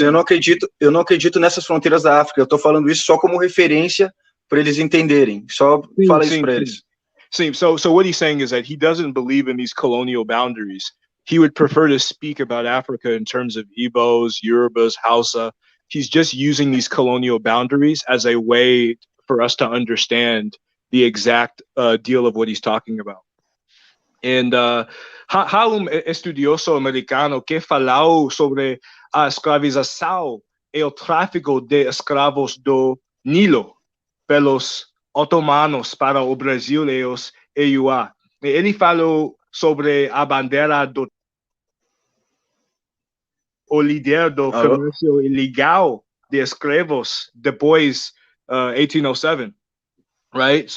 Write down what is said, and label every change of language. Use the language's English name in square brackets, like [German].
[Portuguese] Eu não acredito nessas fronteiras da África. Eu estou falando isso só como referência para eles entenderem. Só fala isso para eles. Sim. [English] So what he's saying is that he doesn't believe in these colonial boundaries. He would prefer to speak about Africa in terms of Igbos, Yorubas, Hausa. He's just using these colonial boundaries as a way for us to understand the exact deal of what he's talking about. [Portuguese] And há estudioso americano que falou sobre a escravização e o tráfico de escravos do Nilo pelos otomanos para o Brasil e os EUA. Ele falou sobre a bandeira do o líder do comércio ilegal de escravos depois 1807, right?